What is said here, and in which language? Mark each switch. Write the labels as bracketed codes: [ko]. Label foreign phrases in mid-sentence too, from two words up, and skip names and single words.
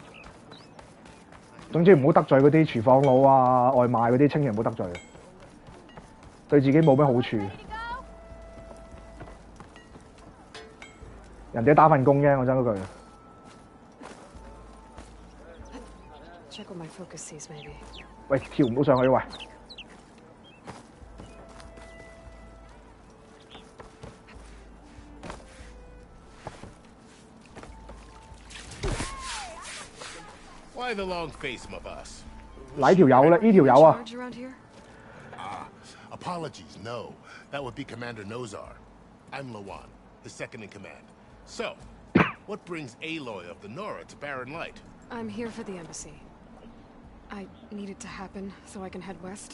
[yue] 總之唔好得罪嗰啲廚房佬啊、外賣嗰啲，千祈唔好得罪，對自己冇咩好處。人哋打份工啫，我真嗰句。喂，跳唔到上去喂！ [en] Why the long face, my boss? [yue] 哪條友咧？呢條友啊 [en] Apologies, no. That would be Commander Nozar. I'm Lawan, the second in command. So, what brings Aloy of the Nora to Barren Light? I'm here for the embassy. I need it to happen so I can head west.